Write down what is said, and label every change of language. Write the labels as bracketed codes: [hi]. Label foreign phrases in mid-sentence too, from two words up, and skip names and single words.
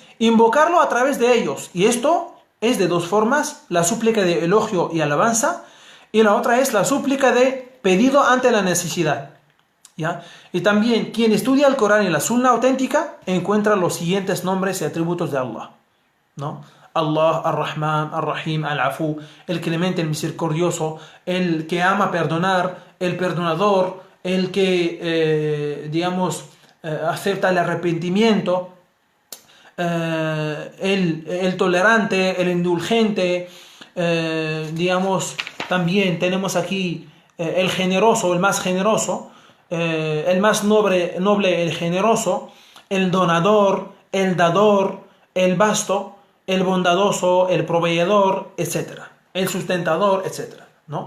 [es] Invocarlo a través de ellos. Y esto es de dos formas: la súplica de elogio y alabanza, y la otra es la súplica de pedido ante la necesidad. ¿Ya? Y también quien estudia el Corán y la Sunna auténtica encuentra los siguientes nombres y atributos de Allah, ¿no? Allah, Ar-Rahman, Ar-Rahim, Al-Afu, el clemente, el misericordioso, el que ama perdonar, el perdonador, el que, acepta el arrepentimiento, el tolerante, el indulgente, también tenemos aquí el generoso, el más generoso, el más noble, el generoso, el donador, el dador, el vasto, el bondadoso, el proveedor, etcétera, el sustentador, etcétera, ¿no?